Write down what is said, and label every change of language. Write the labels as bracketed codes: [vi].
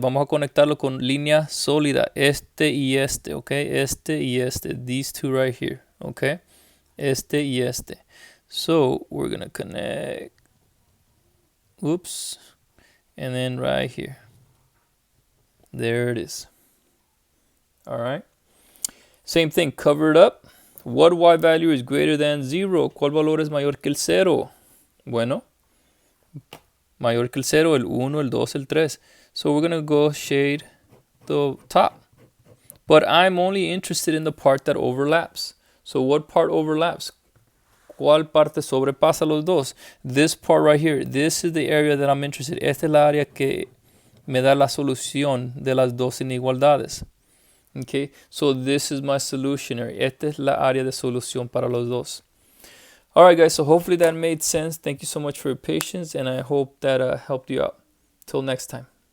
[es] Vamos a conectarlo con línea sólida. Este y este, okay? Este y este. [en] These two right here, okay? [es] Este y este. [en] So we're going to connect. Oops. And then right here. There it is. All right. Same thing. Cover it up. What y value is greater than 0? [es] ¿Cuál valor es mayor que el 0? Bueno. Mayor que el 0, el 1, el 2, el 3. [en] So we're going to go shade the top. But I'm only interested in the part that overlaps. So what part overlaps? [es] ¿Cuál parte sobrepasa los dos? [en] This part right here. This is the area that I'm interested in. [es] Esta es la área que me da la solución de las dos inigualdades. [en] Okay? So this is my solution area. [es] Esta es la área de solución para los dos. [en] All right, guys, so hopefully that made sense. Thank you so much for your patience, and I hope that helped you out. Till next time.